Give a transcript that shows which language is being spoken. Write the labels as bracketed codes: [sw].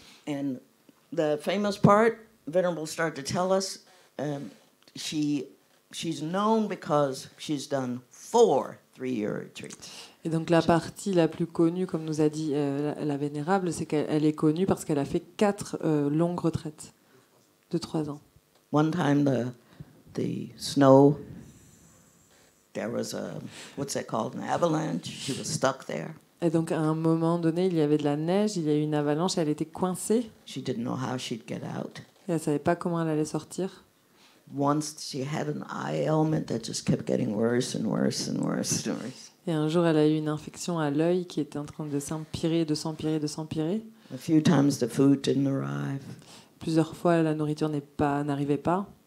[en] And the famous part, Venerable started to tell us, she's known because she's done 4 3-year retreats. [fr] Et donc la partie la plus connue, comme nous a dit la Vénérable, c'est qu'elle est connue parce qu'elle a fait 4 longues retraites de 3 ans. [en] One time the snow, there was what's that called, an avalanche. She was stuck there. [fr] Et donc à un moment donné, il y avait de la neige, il y a eu une avalanche, elle était coincée. [en] She didn't know how she'd get out. [fr] Et elle savait pas comment elle allait sortir. [en] Once she had an eye ailment that just kept getting worse and worse and worse and worse. [fr] Et un jour, elle a eu une infection à l'œil qui était en train de s'empirer, de s'empirer, de s'empirer. [en] A few times the food didn't arrive. [fr] Plusieurs fois, la nourriture n'arrivait pas.